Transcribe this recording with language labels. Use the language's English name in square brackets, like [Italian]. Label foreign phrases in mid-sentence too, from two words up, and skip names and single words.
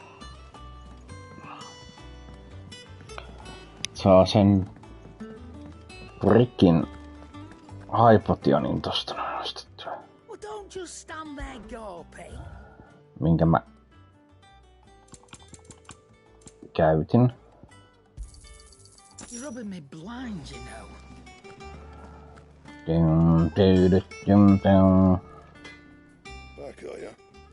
[Finnish] Saa sen Rikin Hypotionin tosta nostettua. Minkä mä käytin. [English] You're rubbing me blind, you know. Back, are ya?